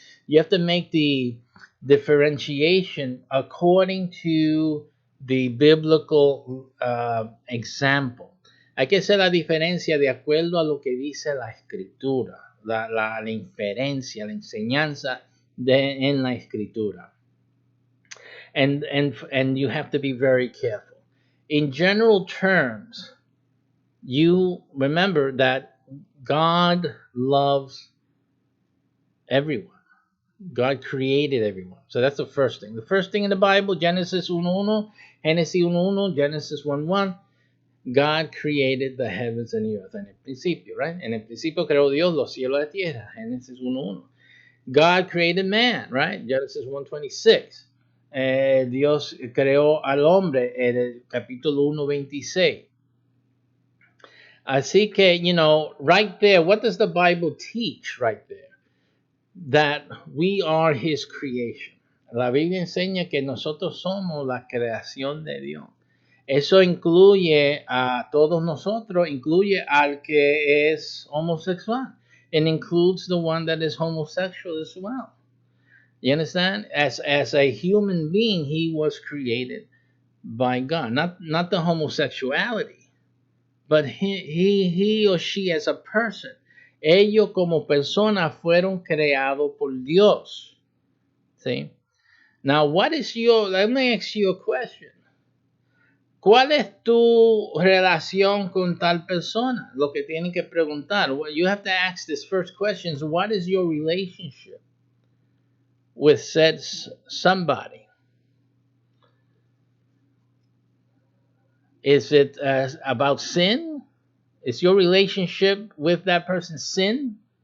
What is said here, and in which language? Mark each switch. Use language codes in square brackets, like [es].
[en] You have to make the differentiation according to the biblical example. [es] Hay que hacer la diferencia de acuerdo a lo que dice la Escritura, la inferencia, la enseñanza en la Escritura. [en] And you have to be very careful. In general terms, you remember that God loves everyone. God created everyone. So that's the first thing. The first thing in the Bible, Genesis 1:1, Genesis 1:1, Genesis 1:1, God created the heavens and the earth. [es] En el principio, [en] right? [es] En el principio creó Dios los cielos y la tierra. Genesis 1:1. [en] God created man, right? [es] Genesis 1:26. Dios creó al hombre en el capítulo 1:26. Así que, [en] right there, what does the Bible teach right there? That we are His creation. [es] La Biblia enseña que nosotros somos la creación de Dios. Eso incluye a todos nosotros, incluye al que es homosexual. [en] It includes the one that is homosexual as well. You understand? As a human being, he was created by God. Not the homosexuality, but he or she as a person. [es] Ellos como personas fueron creados por Dios. [en] See? Now, let me ask you a question. [es] ¿Cuál es tu relación con tal persona? Lo que tienen que preguntar. [en] Well, you have to ask this first question. What is your relationship with said somebody? Is it about sin? Is your relationship with that person sin?